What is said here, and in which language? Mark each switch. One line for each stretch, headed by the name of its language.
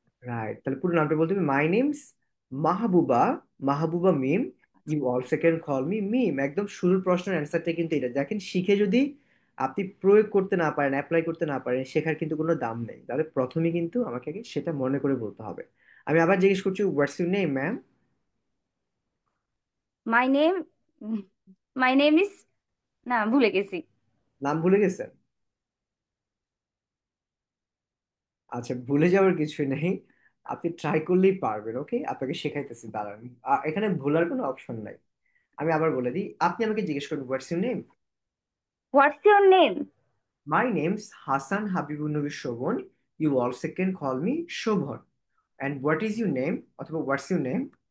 Bangla: Right, তাহলে পুরো নামটা বলতে হবে,
English: my name's Mahbuba,
Bangla: Mahbuba meme.
English: You also can call me Mim.
Bangla: একদম শুরুর প্রশ্নের অ্যান্সারটা কিন্তু এটা দেখেন, শিখে যদি আপনি প্রয়োগ করতে না পারেন, অ্যাপ্লাই করতে না পারেন, শেখার কিন্তু কোনো দাম নেই। তাহলে প্রথমে কিন্তু আমাকে আগে সেটা মনে করে বলতে হবে। আমি আবার জিজ্ঞেস করছি,
English: What's your name ma'am? My name my name is
Bangla: না ভুলে গেছি। নাম ভুলে গেছেন? আচ্ছা, ভুলে যাওয়ার কিছু নেই, আপনি ট্রাই করলেই পারবেন। ওকে, আপনাকে শেখাইতেছি, দাঁড়ান। এখানে ভুলার কোনো অপশন নাই। আমি আবার বলে দিই, আপনি আমাকে জিজ্ঞেস করুন,
English: What's your name? What's your name? My name's Hassan Habibunnabi Shobon. You also can call me Shobhon. And what is your name? অথবা what's your name?